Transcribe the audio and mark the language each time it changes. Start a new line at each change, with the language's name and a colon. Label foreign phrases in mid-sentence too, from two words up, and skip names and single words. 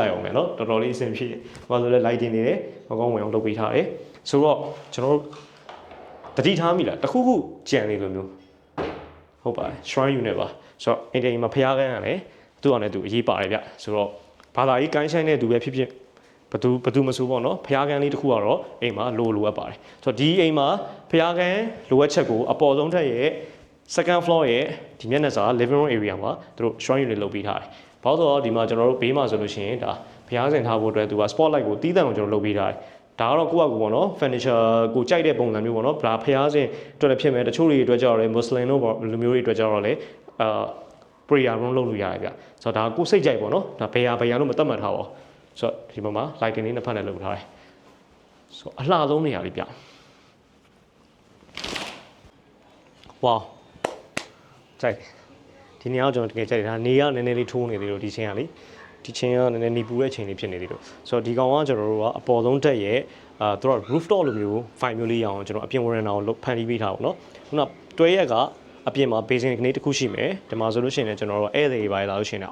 Burmese: လိုက်အောင်မယ်နော်တော်တော်လေးအဆင်ပြေဟိုဆိုလည်း lighting နေတယ်ကောင်းကောင်းဝင်အောင်လုပ်ပေးထားတယ်ဆိုတော့ကျွန်တော်တို့တတိထားမိလားတခုခုကြံနေလိုမျိုးဟုတ်ပါ
English: shrine unit
Burmese: ပါဆိုတော့အိမ်တိုင်းမှာဖျားကန်းရတယ်သူ့အောင်လည်းသူအရေးပါတယ်ဗျဆိုတော့ဘာသာရေးကိုင်းဆိုင်တဲ့သူပဲဖြစ်ဖြစ်ဘသူမဆိုပေါ့နော်ဖျားကန်းလေးတစ်ခုကတော့အိမ်မှာလိုအပ်ပါတယ်ဆိုတော့ဒီအိမ်မှာဖျားကန်းလိုအပ်ချက်ကိုအပေါ်ဆုံးထက်ရဲ့
English: second floor
Burmese: ရဲ့ဒီမျက်နှာစာ
English: living room area
Burmese: မှာသူတို့
English: shrine unit
Burmese: လုပ်ပေးထားတယ် ဘာလို့ဆိုတော့ဒီမှာကျွန်တော်တို့ဘေးမှာဆိုလို့ရှိရင်ဒါဘုရားရှင်ထားဖို့အတွက်သူက spotlight ကိုတီးတန့်ကိုကျွန်တော်လုပ်ပေးထားတယ်ဒါကတော့ကိုယ့်အကူပေါ့နော် furniture ကိုကြိုက်တဲ့ပုံစံမျိုးပေါ့နော်ဒါဖျားစင်အတွက်လည်းဖြစ်မယ်တချို့တွေအတွက်ကြောက်ရဲ Muslim တို့ပေါ့လူမျိုးတွေအတွက်ကြောက်တော့လေ
English: prayer room
Burmese: လုပ်လို့ရတယ်ဗျဆိုတော့ဒါကိုစိတ်ကြိုက်ပေါ့နော်ဒါဘယ်ဟာလို့မသတ်မှတ်ထားပါဘူးဆိုတော့ဒီမှာ lighting လေးနှစ်ဖက်နဲ့လုပ်ထားတယ်ဆိုအလှဆုံးနေရာလေးဗျ ဝါကြိုက်ဒီနေရာကိုကျွန်တော်တကယ်ကြိုက်တယ်ဒါနေရနည်းနည်းလေးထိုးနေသေးလို့ဒီချင်းကလေဒီချင်းကနည်းနည်းနေပူတဲ့ချိန်လေးဖြစ်နေသေးလို့ဆိုတော့ဒီကောင်ကကျွန်တော်တို့ကအပေါ်ဆုံးတက်ရဲ့သူက rooftop လိုမျိုး file မျိုးလေးရအောင်ကျွန်တော်အပြင်ဝရန်တာကိုဖန်တီးပေးထားပါတော့ခုနတွဲရက်ကအပြင်မှာ basic ကနေတစ်ခုရှိမယ်ဒီမှာဆိုလို့ရှိရင်လည်းကျွန်တော်တို့ဧည့်သည်တွေပါလာလို့ရှိရင်